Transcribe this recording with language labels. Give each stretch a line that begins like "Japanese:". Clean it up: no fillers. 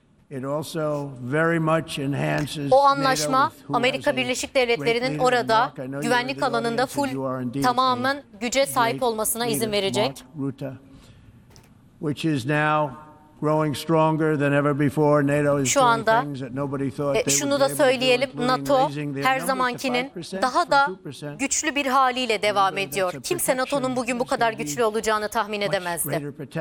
English: It also very much enhances
Turkish: o anlaşma NATO, Amerika Birleşik Devletleri'nin orada güvenlik alanında full tamamen güce sahip olmasına izin verecek.
English: Which is now growing stronger than ever before. NATO is
Turkish: şu anda şunu da söyleyelim, NATO her zamankinin daha da güçlü bir haliyle devam ediyor. Kimse NATO'nun bugün bu kadar güçlü olacağını tahmin edemezdi.